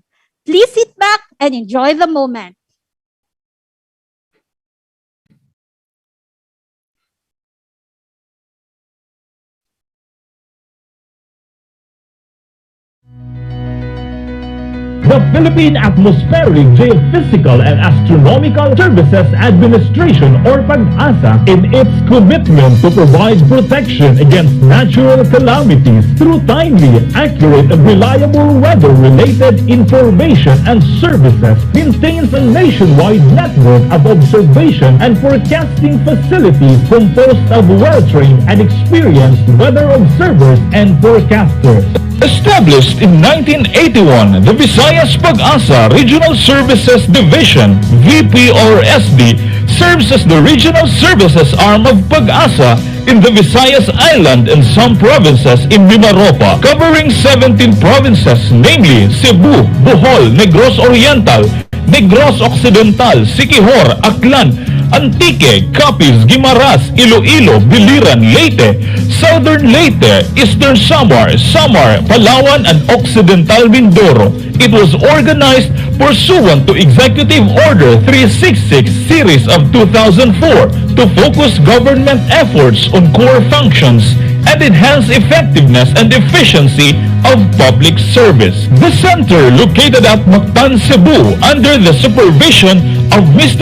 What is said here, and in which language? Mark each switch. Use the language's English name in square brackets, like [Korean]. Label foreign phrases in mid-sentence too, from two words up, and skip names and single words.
[English] Please sit back and enjoy the moment. The Philippine Atmospheric, Geophysical and Astronomical Services Administration, or PAGASA, in its commitment to provide protection against natural calamities through timely, accurate, and reliable weather-related information and services, maintains a nationwide network of observation and forecasting facilities composed of well-trained and experienced weather observers and forecasters. Established in 1981, the Visayas PAGASA Regional Services Division, VPRSD, serves as the regional services arm of PAGASA in the Visayas Island and some provinces in Mimaropa, covering 17 provinces, namely Cebu, Bohol, Negros Oriental, Negros Occidental, Siquijor, Aklan, Antique, Capiz, Guimaras, Iloilo, Biliran, Leyte, Southern Leyte, Eastern Samar, Palawan, and Occidental Mindoro. It was organized pursuant to Executive Order 366 Series of 2004 to focus government efforts on core functions and enhance effectiveness and efficiency of public service. The center, located at Mactan, Cebu, under the supervision of Mr.